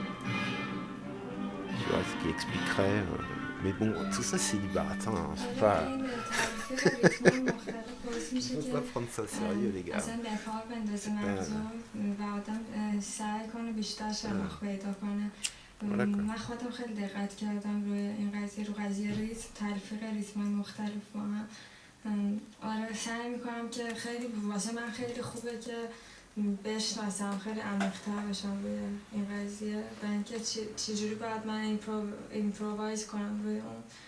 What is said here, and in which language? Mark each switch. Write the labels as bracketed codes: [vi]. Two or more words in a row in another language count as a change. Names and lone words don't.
[fr] Tu vois, ce qui expliquerait... mais bon, tout ça c'est du baratin, hein. Faut pas prendre ça sérieux, les gars. Voilà, quoi. [fa] من خودم خیلی دقت کردم روی این قضیه ریتم تلفیق ریتم‌های مختلف با هم. آره سعی میکنم که خیلی واسه من خیلی خوبه که بشناسم، خیلی عمیق‌تر بشم روی این قضیه و اینکه چجوری باید من ایمپرووایز کنم روی اون.